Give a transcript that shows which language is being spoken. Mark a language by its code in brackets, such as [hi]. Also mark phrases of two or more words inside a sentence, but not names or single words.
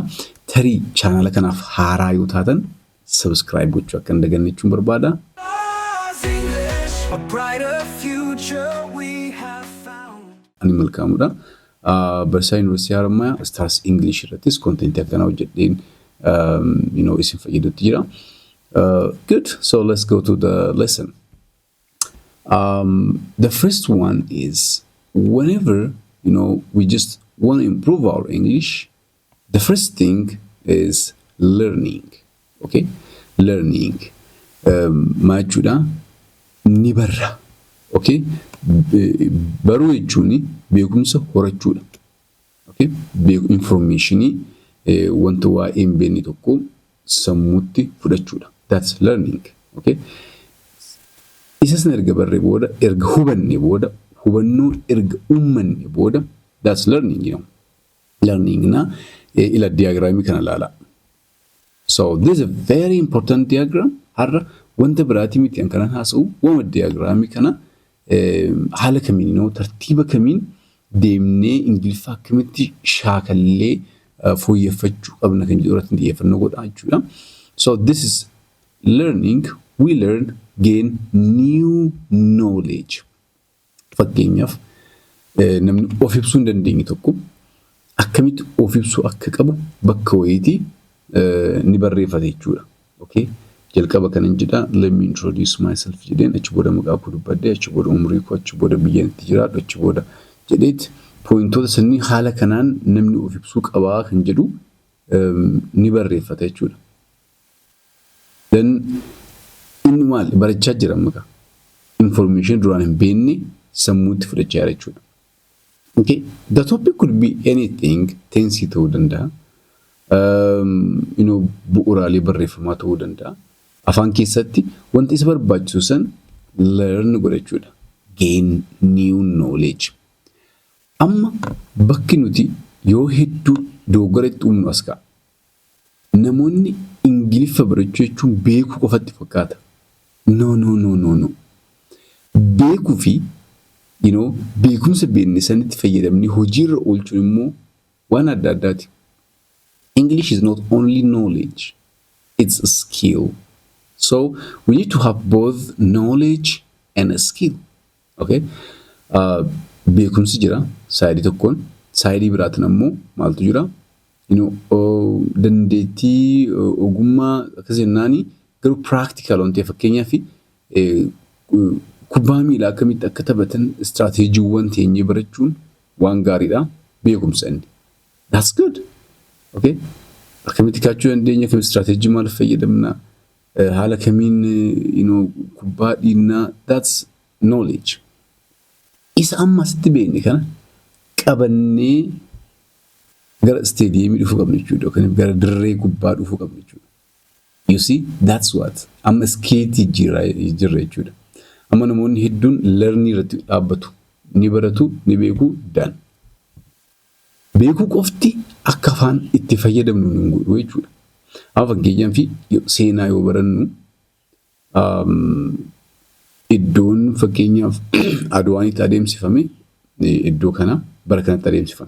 [om] Tarii chaanala kanaaf haaraa yoo taatan subscribe gochuu akka hin daganne jechuun barbaada. Ani malkaamudha. Barsiisaa Yuunivarsiitii Harammayaa Stars English irrattis kontentii akkanaa hojjedheen isin fayyadutti jira. [en] Good. So let's go to the lesson. The first one is whenever we just want to improve our English, the first thing is learning. Okay, learning. [om] Maachuudha ni barra. Okay, baruu jechuun beekumsa horachuudha. Okay, informationii wanta waa'ee hin beekne tokko sammuutti fudhachuudha. [en] That's learning. [om] Okay, isas erga barree booda, erga hubanne booda, hubannoo erga uummanne booda, [en] that's learning. [om] Learning na ila diagramii kana ilaala. [en] So this is a very important diagram. [om] Har'a wanta biraatii miti an kanan haasa'u wama diagramii kana haala kamiin tartiiba kamiin deemnee Ingiliffaa akkamitti shaakallee fooyyeffachuu qabna kan jedhu irratti xiyyeeffannoo godha jechuudha. [en] So this is learning. We learn, gain new knowledge. [om] Fakkeenyaaf namni of ibsuu hin dandeenye tokko akkamitti of ibsuu akka qabu bakka wayiitii ni barreeffate jechuudha. [en] Okay? [om] Jalqaba kanan jedha, [en] let me introduce myself [om] jedheen achi booda maqaa koo dubbadhee achi booda umrii koo achi booda biyyaan itti jiraadhu achi booda jedheet pooyintoota sanii haala kanaan namni of ibsuu qabaa kan jedhu ni barreeffata jechuudha. Then inni maal barachaa jira maqaa information duraan hin beekne sammuutti fudhachaa jira jechuudha. [en] Okay, the topic could be anything, tense [om] ta'uu danda'a. Bu'uuraalee barreeffamaa ta'uu danda'a. Afaan keessatti wanti isa barbaachisu san learn godhachuudha. [en] Gain new knowledge. [om] Amma bakki nuti yoo hedduu doggoretti uumnu as ka'a. Namoonni Ingiliffa barachuu jechuun beekuu qofatti fakkaata. [en] No. [om] Beekuu fi beekumsa beekne sanitti fayyadamni hojiirra oolchuun immoo waan adda addaati. [en] English is not only knowledge, it's a skill. So we need to have both knowledge and a skill. Okay? [om] Beekumsi jira saayidii tokkoon, saayidii biraatiin ammoo maaltu jira? Dandeettii ogummaa akkasii jennaani garuu practical waan ta'eef fakkeenyaaf kubbaa miilaa akkamitti akka taphatan istiraatiijiiwwan teenyee barachuun waan gaariidha. Beekumsa inni. [en] That's good. Okay? [om] Akkamitti kaachuu dandeenya, akkamitti istiraatiijii maal fayyadamna, haala kamiin kubbaa dhiinnaa, [en] that's knowledge. [om] Isa amma asitti beekne kana qabannee gara isteediyeemii dhufuu qabna jechuudha yookaan gara dirree kubbaa dhufuu qabna jechuudha. [en] You see, that's what. [om] Amma iskeetii jirra jechuudha. Amma namoonni hedduun learning irratti dhaabbatu. Ni baratu, ni beeku, done. Beekuu qofti akka afaan itti fayyadamnu hin godhu jechuudha. Amma fakkeenyaaf seenaa yoo barannu iddoon fakkeenyaaf Adwaanitti adeemsifame iddoo kana bara kanatti adeemsifame.